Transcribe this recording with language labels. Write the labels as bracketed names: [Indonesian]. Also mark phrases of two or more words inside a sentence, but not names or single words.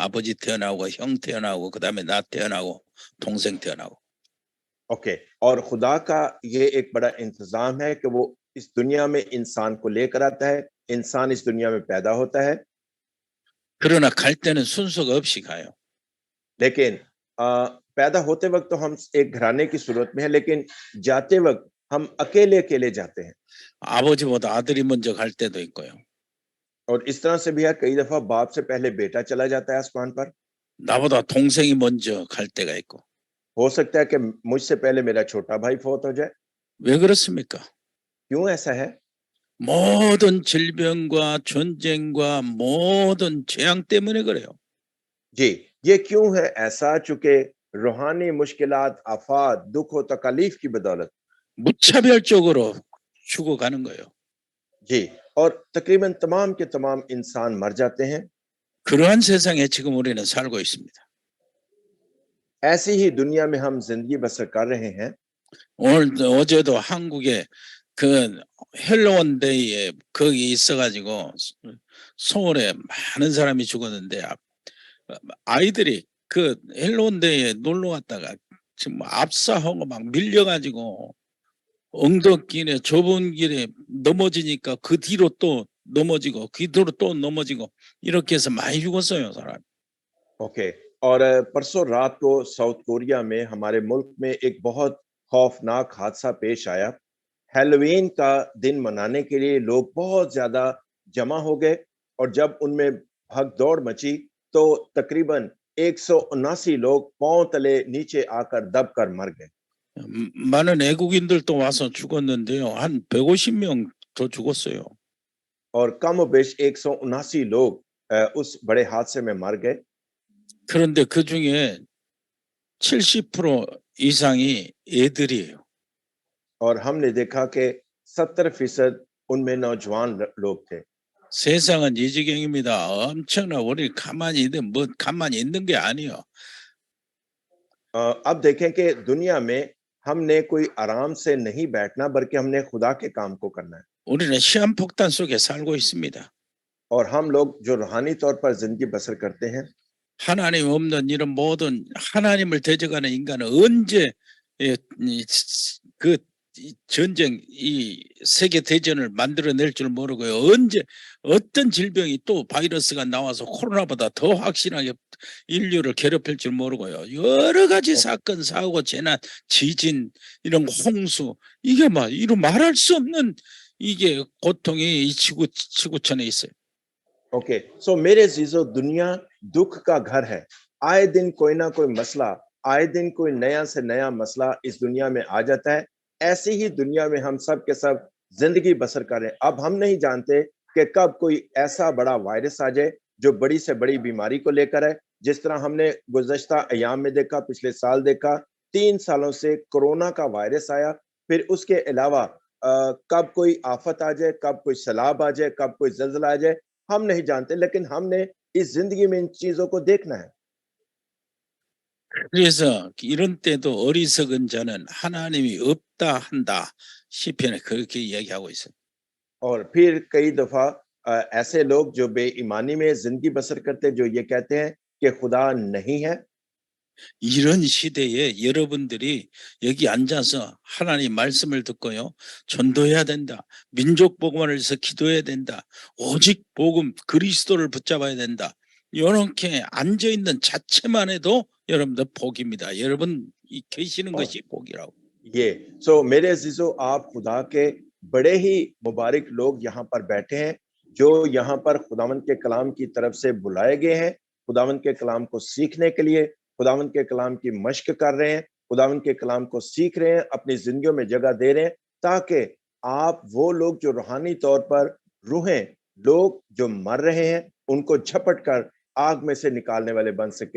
[Korean] 아버지 태어나고 형 태어나고 그다음에 나 태어나고 동생 태어나고. [Urdu] اوکے، اور خدا کا یہ ایک بڑا انتظام ہے کہ وہ اس دنیا میں انسان کو لے کر آتا ہے، انسان اس دنیا میں پیدا ہوتا ہے. [Korean] 그러나 갈 때는 순서가 없이 가요. [Urdu] لیکن پیدا ہوتے وقت تو ہم ایک گھرانے کی صورت میں ہے، لیکن جاتے وقت ہم اکیلے اکیلے جاتے ہیں. [Korean] 아버지보다 아들이 먼저 갈 때도 있고요. [Urdu] اور اس طرح سے بھی ہے، کئی دفعہ باپ سے پہلے بیٹا چلا جاتا ہے آسمان پر. [Korean] 나보다 동생이 먼저 갈 때가 있고. [Urdu] ہو سکتا ہے کہ مجھ سے پہلے میرا چھوٹا بھائی فوت ہو جائے. [Korean] 왜 그렇습니까? [Urdu] کیوں ایسا ہے? [Korean] 모든 질병과 전쟁과 모든 재앙 때문에 그래요. [Urdu] جی، یہ کیوں ہے ایسا? چونکہ روحانی مشکلات، آفات، دکھ اور تکلیف کی بدولت [Korean] 무차별적으로 죽어가는 거예요. [Urdu] جی، اور تقریباً تمام کے تمام انسان مر جاتے ہیں. [Korean] 그러한 세상에 지금 우리는 살고 있습니다. [Urdu] ایسی ہی دنیا میں ہم زندگی بسر کر رہے ہیں. [Korean] 오늘 어제도 한국에 그 헬로원 데이에 거기 있어가지고 서울에 많은 사람이 죽었는데 아이들이 그 헬로원 데이에 놀러 갔다가 지금 압사하고 막 밀려가지고 엉덕길에 좁은 길에 넘어지니까 그 뒤로 또 넘어지고 그 뒤로 또 넘어지고 이렇게 해서 많이 죽었어요 사람. [Urdu] اوکے، اور پرسوں رات کو ساؤتھ کوریا میں ہمارے ملک میں ایک بہت خوفناک حادثہ پیش آیا. ہیلووین کا دن منانے کے لیے لوگ بہت زیادہ جمع ہو گئے، اور جب ان میں بھگدڑ مچی تو تقریباً 179 لوگ پاؤں تلے نیچے آ کر دب کر مر گئے. [Korean] 많은 외국인들도 와서 죽었는데요. 한 150명 더 죽었어요. [Urdu] اور کم و بیش 179 لوگ اس بڑے حادثے میں مر گئے. [Korean] 그런데 그중에 70% 이상이 애들이에요. [Urdu] اور ہم نے دیکھا کہ 70% ان میں نوجوان لوگ تھے. [Korean] 세상은 이 지경입니다. 엄청나 우리 가만히 있는 뭐 가만히 있는 게 아니에요. [Urdu] اب دیکھیں کہ دنیا میں ہم نے کوئی آرام سے نہیں بیٹھنا، بلکہ ہم نے خدا کے کام کو کرنا ہے. [Korean] 우리는 시한폭탄 속에 살고 있습니다. [Urdu] اور ہم لوگ جو روحانی طور پر زندگی بسر کرتے ہیں, [Korean] 하나님 없는 이런 모든 하나님을 대적하는 인간은 언제 그 전쟁 이 세계 대전을 만들어낼 줄 모르고요. 언제 어떤 질병이 또 바이러스가 나와서 코로나보다 더 확실하게 인류를 괴롭힐 줄 모르고요. 여러 가지 사건, 사고, 재난, 지진, 이런 홍수 이게 막 이런 말할 수 없는 이게 고통이 이 지구촌에 있어요. [Urdu] اوکے، سو میرے جیجو، دنیا دکھ کا گھر ہے. آئے دن کوئی نہ کوئی مسئلہ، آئے دن کوئی نیا سے نیا مسئلہ اس دنیا میں آ جاتا ہے. ایسی ہی دنیا میں ہم سب کے سب زندگی بسر کریں. اب ہم نہیں جانتے کہ کب کوئی ایسا بڑا وائرس آ جائے جو بڑی سے بڑی بیماری کو لے کر ہے، جس طرح ہم نے گزشتہ ایام میں دیکھا، پچھلے سال دیکھا. 3 سالوں سے کرونا کا وائرس آیا۔ پھر اس کے علاوہ کب کوئی آفت آ جائے، کب کوئی سیلاب آ جائے، کب کوئی زلزلہ آ جائے، ہم نہیں جانتے، لیکن ہم نے اس زندگی میں ان چیزوں کو دیکھنا ہے. [Korean] 그래서 이런 때도 어리석은 자는 하나님이 없다 한다. 시편에 그렇게 이야기하고 있어요. [Urdu] اور پھر کئی دفعہ ایسے لوگ جو بے ایمانی میں زندگی بسر کرتے، جو یہ کہتے ہیں کہ خدا نہیں ہے. [Korean] 이런 시대에 여러분들이 여기 앉아서 하나님 말씀을 듣고요. 전도해야 된다. 민족 복음을 위해서 기도해야 된다. 오직 복음 그리스도를 붙잡아야 된다. 이렇게 앉아 있는 자체만 해도 여러분들 복입니다. 여러분 계시는 것이 복이라고. [Urdu] یہ سو میرے عزیزوں، آپ خدا کے بڑے ہی مبارک لوگ یہاں پر بیٹھے ہیں، جو یہاں پر خداوند کے کلام کی طرف سے بلائے گئے ہیں، خداوند کے کلام کو سیکھنے کے لیے، خداوند کے کلام کی مشق کر رہے ہیں، خداوند کے کلام کو سیکھ رہے ہیں، اپنی زندگیوں میں جگہ دے رہے ہیں، تاکہ آپ وہ لوگ جو روحانی طور پر روحیں لوگ جو مر رہے ہیں ان کو جھپٹ کر آگ میں سے نکالنے والے بن سکیں.